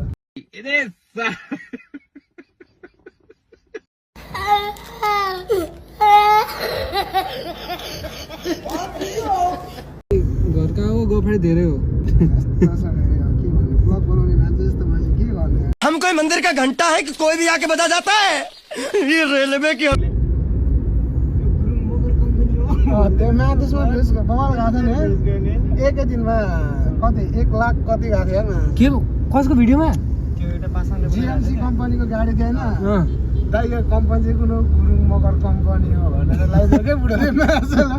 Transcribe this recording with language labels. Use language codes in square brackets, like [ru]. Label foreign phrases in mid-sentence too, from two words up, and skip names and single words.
[ne] घरका हो गोफाडी धेरै हो। ब्लग बनाउने मान्छे जस्तो मैले के गर्ने। [hi] हम कोई मंदिर का घंटा है कि कोई भी आके बजा जाता है। ये रेलवे की [ne] त्यो माथेसमा भ्युज बवाल गएको थियो नि। एकै दिनमा कति 1 लाख कति गएको थियो हेर्न। के कसको भिडियोमा? जिएमसी कम्पनीको गाडी थियो होइन। दाइ यो कम्पनी चाहिँ कुनै गुरुङ मगर कम्पनी हो भनेर लगाइदियो बुढोले मान्छेलाई।